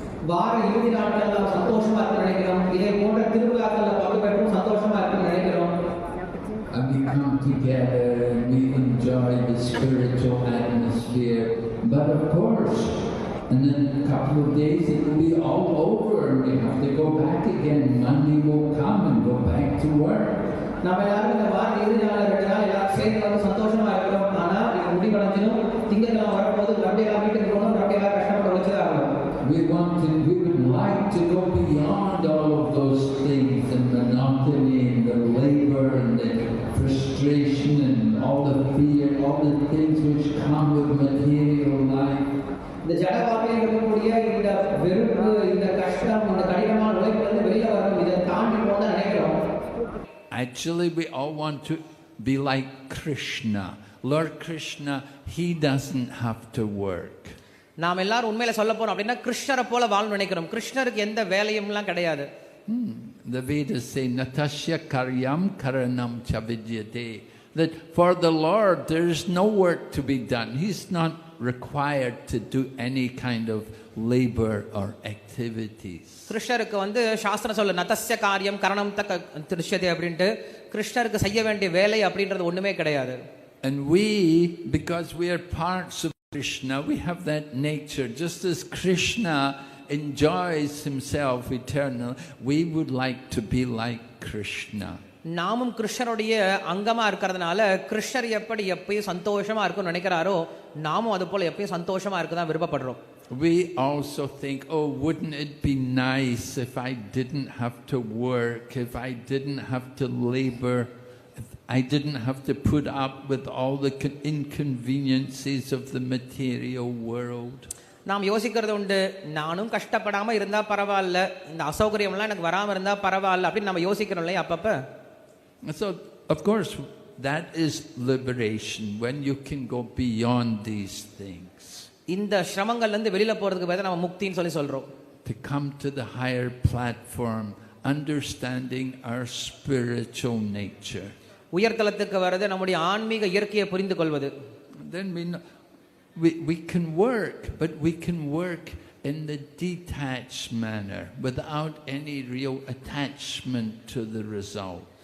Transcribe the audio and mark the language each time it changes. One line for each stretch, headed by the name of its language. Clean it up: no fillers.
Tamil: வார இறுதி நாட்கள்ல சந்தோஷமா இருக்க நினைக்கிறோம். இதே போன்ற திருவிழாக்கள்ல பங்கு பெற்றும் சந்தோஷமா இருக்க நினைக்கிறோம்.
English: And we come together and we enjoy the spiritual atmosphere. But of course, and then a couple of days it will be all over and we have to go back again. Monday will come and go back to work.
Tamil: நம்ம எல்லாரும் இந்த வார இறுதி நாள் 2 நாள் எல்லாரும் சேர்ந்து வந்து சந்தோஷமா இருக்கிறோம். ஆனா இது முடிவடைஞ்சிடும். திங்கட்கிழமை வரும்போது மறுபடியும் வீட்டுக்கு போகணும், மறுபடியும் கஷ்டப்பட்டு உழைச்சதா இருக்கணும்.
English: We would like to go beyond all of those things, the monotony and the labor and the frustration and all the fear, all the things which come with material life.
Tamil: இந்த ஜட வாழ்க்கையில் இருக்கக்கூடிய இந்த வெறுப்பு, இந்த கஷ்டம், இந்த கடினமான உழைப்பிலிருந்து வெளியில வரணும். இதை தாண்டி போக நினைக்கிறோம்.
English: Actually, we all want to be like Krishna. Lord Krishna, he doesn't have to work.
Tamil: நாம் எல்லாரும் உண்மையில சொல்ல போறோம் அப்படின்னா கிருஷ்ணரை போல வாழணும்னு நினைக்கிறோம். கிருஷ்ணருக்கு எந்த வேலையும்லாம் கிடையாது.
English: The Vedas say
Sanskrit: natasya karyam karanam cha vidyate,
English: that for the Lord there is no work to be done. He's not required to do any kind of labor or activities.
Tamil: கிருஷ்ணருக்கு வந்து சாஸ்திரம் சொல்ல
Sanskrit: நதஸ்ய காரியம் கரணம் தக்க திருஷ்யதே
Tamil: அப்படின்ட்டு கிருஷ்ணருக்கு செய்ய வேண்டிய வேலை அப்படின்றது ஒண்ணுமே கிடையாது.
English: And we, because we are parts of Krishna, we have that nature. Just as Krishna enjoys himself eternal, we would like to be like Krishna.
Tamil: நாமும் கிருஷ்ணருடைய அங்கமா இருக்கிறதுனால கிருஷ்ணர் எப்படி எப்பயும் சந்தோஷமா இருக்கும்னு நினைக்கிறாரோ நாமும் அது போல எப்பயும் சந்தோஷமா இருக்க தான் விருப்பப்படுறோம்.
English: We also think, oh, wouldn't it be nice if I didn't have to work, if I didn't have to labor, if I didn't have to put up with all the inconveniences of the material world.
Tamil: நாம் யோசிக்கிறது உண்டு, நானும் கஷ்டப்படாம இருந்தா பரவாயில்ல, இந்த அசௌகரியம்லாம் எனக்கு வராம இருந்தா பரவாயில்ல அப்படின்னு நம்ம யோசிக்கிறோம் இல்லையா அப்பப்ப.
English: So of course that is liberation, when you can go beyond these things.
Tamil: இந்த சிரமங்கள்ல இருந்து வெளியில போறதுக்கு பதிலா நம்ம முக்தின்னு சொல்றோம்.
English: To come to the higher platform, understanding our spiritual nature.
Tamil: உயர்தலத்துக்கு வரது நம்முடைய ஆன்மீக இயற்கையை புரிந்து கொள்வது.
English: Then we can work, but we can work in the detached manner without any real attachment to the result.